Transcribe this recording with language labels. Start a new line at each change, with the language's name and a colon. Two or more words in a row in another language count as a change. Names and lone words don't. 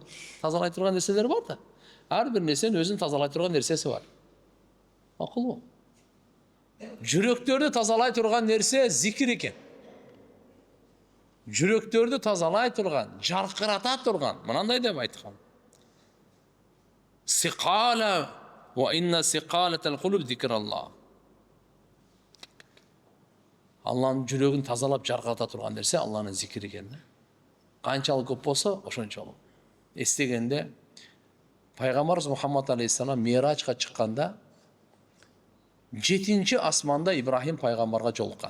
Kyrgyz: Тазалай турган нерселер бар да. Ар бир нерсенин өзүнүн тазалай турган нерсеси бар. Акылбы? Жүрөктөрдү тазалай турган нерсе зикир экен. Жүрөктөрдү тазалай турган, жаркырата турган, мынандай деп айткан.
Arabic: صقالة وإن صقالة القلوب ذكر الله.
Kyrgyz: Алланын жүрөгүн тазалап жаркырата турган нерсе Алланын зикри экен. Канчалык көп болсо, ошончолук. Эстегенде Пайгамбарыбыз Мухаммад алейхиссалам Миражга чыкканда 7-чи асманда Ибрахим пайгамбарга жолуккан.